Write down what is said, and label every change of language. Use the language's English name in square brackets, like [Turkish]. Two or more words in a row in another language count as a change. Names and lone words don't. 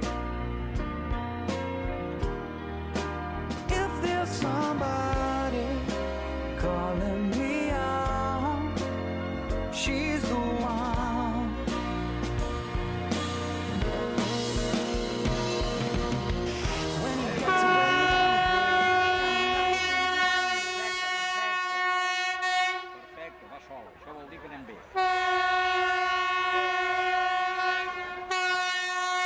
[English] If there's somebody calling me on, she's the one. When you get to where you [Catalan] Perfecte, va sola. Això vol dir que anem bé.